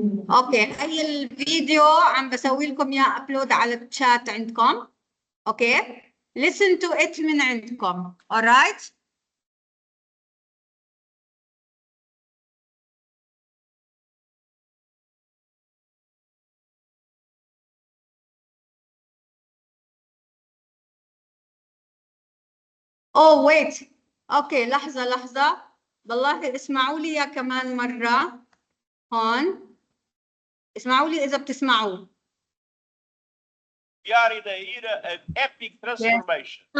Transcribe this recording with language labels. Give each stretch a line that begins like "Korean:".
Arabic: اوكي هاي الفيديو عم بسوي لكم اياه ابلود على الشات عندكم. اوكي
English: listen to it
Arabic: من عندكم.
English: alright. Oh wait.
Arabic: اوكي لحظة بالله اسمعوا لي يا كمان مرة هون. اسمعوا لي إذا بتسمعوا.
English: We are in an era of epic transformation.